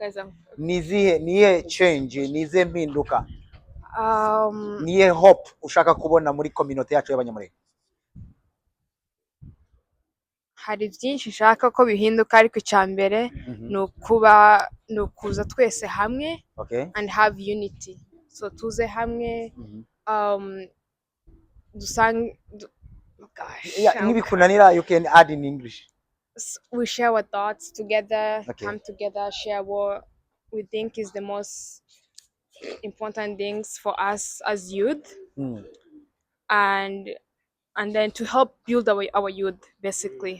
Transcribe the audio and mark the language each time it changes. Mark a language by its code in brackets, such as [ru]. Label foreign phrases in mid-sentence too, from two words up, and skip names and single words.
[rw] Ni izihe change, ni izihe mpinduka, ni iyihe hope ushaka kubona muri community yacu y'abanyamurenge? Hari byinshi nshaka ko bihinduka, ariko icya mbere ni ukuza twese hamwe [en] and have unity, [rw] so tuze hamwe [en] nibikunanira you can add in English. We share our thoughts together, come together, share what we think is the most important things for us as youth, and then to help build our youth basically.